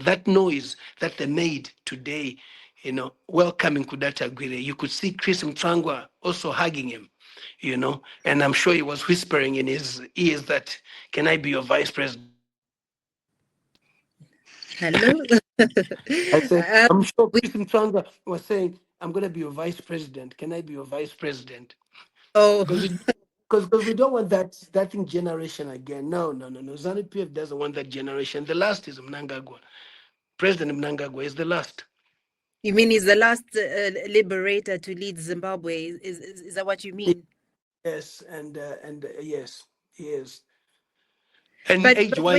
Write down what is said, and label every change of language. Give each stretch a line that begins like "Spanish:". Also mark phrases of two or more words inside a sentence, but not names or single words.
English: That noise that they made today, welcoming Kuda Tagwirei, you could see Chris Mtsangwa also hugging him, and I'm sure he was whispering in his ears that, "Can I be your vice president?" Hello. I said, I'm sure We, Chris Mtsangwa was saying, "I'm going to be your vice president. Can I be your vice president?" oh, Because we don't want that thing generation again. No, no, no, no. ZANU-PF doesn't want that generation. The last is Mnangagwa. President Mnangagwa is the last. you mean he's the last liberator to lead Zimbabwe? Is that what you mean? Yes, and yes, he is. And But age-wise,